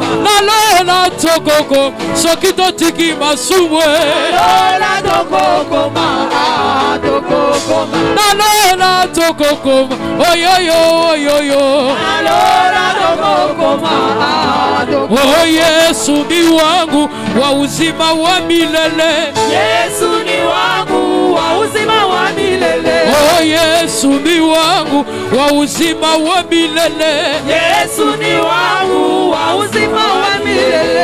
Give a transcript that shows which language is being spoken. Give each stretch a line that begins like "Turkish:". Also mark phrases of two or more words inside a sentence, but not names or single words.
Lingala: Nalola tokokoma sokito tiki masumwe. Nalola tokokoma tokokoma. Nalola tokokoma oyoyo oyoyo. Nalola tokokoma tokokoma.
Swahili: Oh Yesu ni wangu wa uzima wa milele. Yesu ni wangu wa uzima wa milele. Oh Yesu ni wangu wa uzima wa milele. Yesu ni wangu wa uzima wa milele.